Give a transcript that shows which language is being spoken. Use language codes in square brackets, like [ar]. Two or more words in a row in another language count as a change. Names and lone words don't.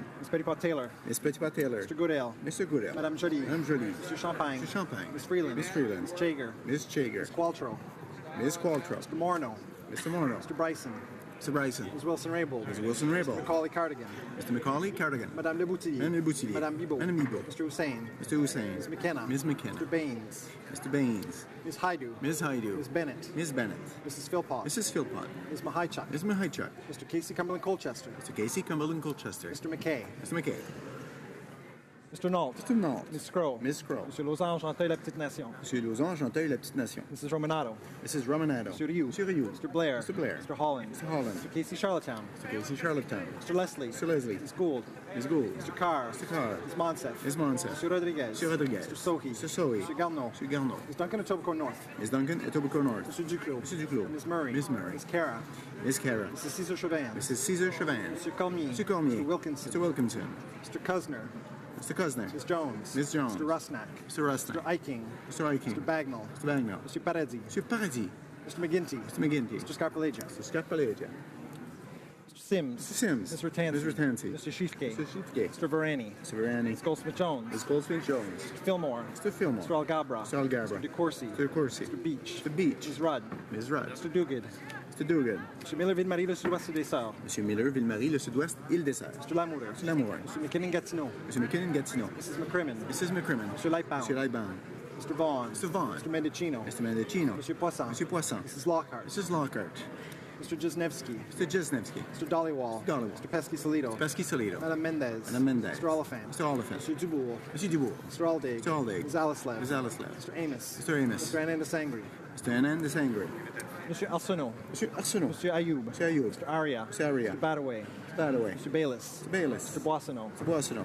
[en] Ms. Petitpas-Taylor. Ms. Petitpas-Taylor. Mr. Goodale. Mr. Goodale. Madame Joly. Madame Joly. Mr. Champagne. Mr. Champagne. Ms. Freeland. Ms. Freeland. Ms. Jager. Ms. Jager. Ms. Qualtrough. Ms. Qualtrough. Mr. Morneau. Mr. Morneau. Mr. Bryson. Mr. Bryson. Ms. Wilson-Raybould. Ms. Wilson-Raybould. Mr. Macaulay-Cardigan. Mr. Macaulay-Cardigan. Madame Le Boutillier. Madame Le Boutillier. Madame Bibeau. Madame Bibeau. Mr. Hussain. Mr. Hussain. Ms. McKenna. Ms. McKenna. Mr. Baines. Mr. Baines. Ms. Haidu. Ms. Haidu. Ms. Bennett. Ms. Bennett. Mrs. Philpott. Mrs. Philpott. Ms. Mahaichuk. Ms. Mahaichuk. Mr. Casey Cumberland Colchester. Mr. Casey Cumberland Colchester. Mr. McKay. Mr. McKay. Mr. Nault. Mr. Nault. Ms. Scroll. Ms. Scroll. Monsieur Lausanne, Chanteuil, La Petite Nation. Monsieur Lausanne, Chanteuil, La Petite Nation. Mrs. Romanado. Mrs. Romanado. Monsieur Rioux. Monsieur Rioux. Mr. Blair. Mr. Blair. Mr. Holland. Mr. Holland. Mr. Casey Charlottetown. Mr. Casey Charlottetown. Mr. Leslie. Mr. Leslie. Ms. Gould. Ms. Gould. Mr. Carr. Mr. Carr. Ms. Monsef. Ms. Monsef. Mr. Rodriguez. Mr. Rodriguez. Mr. Sohi. Mr. Sohi. Mr. Garneau. Mr. Garneau. Ms. Duncan, Etobicoke North. Ms. Duncan, Etobicoke North. Mr. Duclos. Mr. Duclos. Ms. Murray. Ms. Murray. Ms. Cara. Ms. Cara. Mrs. Cesar Chauvin. Mrs. Cesar Chauvin. Mr. Cormier. Mr. Cormier. Mr. Wilkinson. Mr. Wilkinson. Mr. Cusner. Mr. Cusner. Ms. Jones. Ms. Jones. Mr. Rusnak. Mr. Rusnak. Mr. Eiking. Mr. Eiking. Mr. Bagnall. Mr. Bagnall. Mr. Paradis. Mr. Paradis. Mr. McGinty. Mr. McGinty. Mr. Scarpalegia. Mr. Scarpalegia. Mr. Sims. Mr. Sims. Mr. Ratansi. Mr. Ratansi. Mr. Schiefke. Mr. Schiefke. Mr. Varani. Mr. Varani. Ms. Goldsmith-Jones. Ms. Goldsmith-Jones. Mr. Fillmore. Mr. Fillmore. Mr. Algabra. Mr. Algabra. Mr. DeCourcy. Mr. DeCourcy. Mr. Beach. Mr. Beach. Ms. Rudd. Ms. Rudd. Mr. Duguid. Mr. Duguid. Mr. Miller, Ville-Marie, le Sud-Ouest des Sœurs. Monsieur Miller, Ville-Marie, le Sud-Ouest, Île-des-Sœurs. Mr. Lamoureux. Mr. Lamoureux. Mr. McKinnon-Gatineau. Monsieur McKinnon-Gatineau. Mrs. McCrimmon. Mrs. McCrimmon. Mr. Lightbound. Monsieur Lightbound. Mr. Vaughn. Mr. Vaughn. Mr. Mendocino. Mr. Mendocino. Monsieur Poisson. Monsieur Poisson. Mrs. Lockhart. Mrs. Lockhart. Mr. Jesnevsky. Mr. Jesnevsky. Mr. Dollywall. Mr. Dollywall. Mr. Pesky-Solido. Mr. Pesky-Solido. Madame Mendez. Madame Mendez. Mr. Oliphant. Mr. Oliphant. Mr. Dubourg. Monsieur Dubourg. Mr. Aldig. Mr. Aldig. Ms. Alislev. Ms. Alislev. Mr. Amos. Mr. Amos. Mr. Anand Sangri. Mr. Anand Desangre. Monsieur Arsenault. Monsieur Arsenault. Monsieur Ayoub. Monsieur Ayoub. Mr. Aria. Mr. Aria. Mr. Badaway. Mr. Badaway. Mr. Bayless. Mr. Bayless. Mr. Boissonneau. Mr. Boissonneau.